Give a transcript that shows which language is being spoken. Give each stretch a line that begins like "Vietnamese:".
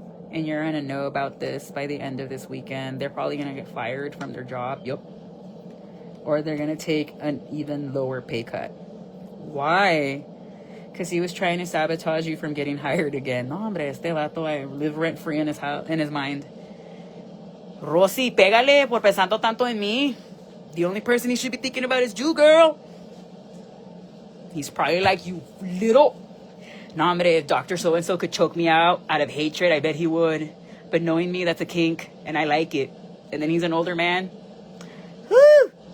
English: And you're going to know about this by the end of this weekend. They're probably going to get fired from their job. Yup. Or they're going to take an even lower pay cut. Why? Because he was trying to sabotage you from getting hired again.
Spanish: No, hombre, este vato,
English: I live rent-free in his house, in his mind.
Spanish: Rosy, pégale por pensando tanto en mí.
English: The only person he should be thinking about is you, girl. He's probably like, you little...
Spanish: No, hombre,
English: if Dr. So-and-so could choke me out of hatred, I bet he would. But knowing me, that's a kink, and I like it. And then he's an older man. Woo!